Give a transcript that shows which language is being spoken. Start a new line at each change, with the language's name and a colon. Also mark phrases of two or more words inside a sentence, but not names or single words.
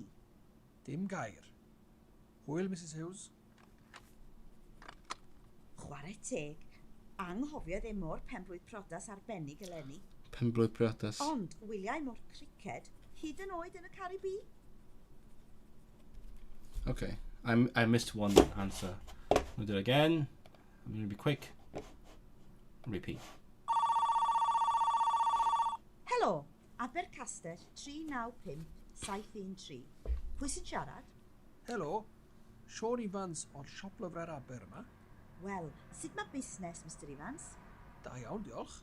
Welsh: Dim gair. Hwyl, Mrs Hughes. Chwarae teg, anghofiodd e mor penblwydd prodas arbennig eleni. Penblwydd priodas. Ond wyliau mor criced, hyd yn oed yn y Caribi.
English: Okay, I missed one answer. I'll do it again. I'm going to be quick. Repeat.
Welsh: Helo, Abercastell 395 713. Pwy sy'n siarad? Helo, Sean Evans o'r siop lyfrau Aber yma. Wel, sut mae busnes, Mr Evans? Da iawn, diolch.